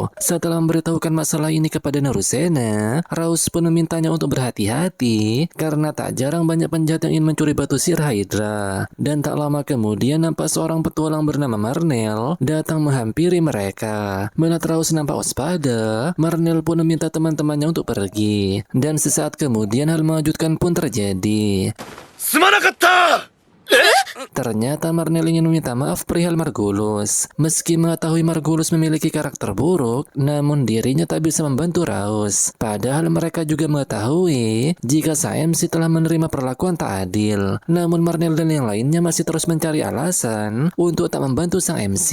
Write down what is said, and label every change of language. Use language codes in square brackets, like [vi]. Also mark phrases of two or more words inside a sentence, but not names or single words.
[id] Setelah memberitahukan masalah ini kepada Narusena, Rose pun memintanya untuk berhati-hati karena tak jarang banyak penjahat yang ingin mencuri batu sihir Hydra. Dan tak lama kemudian nampak seorang petualang bernama Marnel datang menghampiri mereka. Melihat Rose nampak waspada, Marnel pun meminta teman-temannya untuk pergi. Dan sesaat kemudian hal mengejutkan pun terjadi. [ja] すまなかった。 [id] Ternyata Marnel ingin meminta maaf perihal Margulis. Meski mengetahui Margulis memiliki karakter buruk, namun dirinya tak bisa membantu Rose. Padahal mereka juga mengetahui jika sang MC telah menerima perlakuan tak adil. Namun Marnel dan yang lainnya masih terus mencari alasan untuk tak membantu sang MC.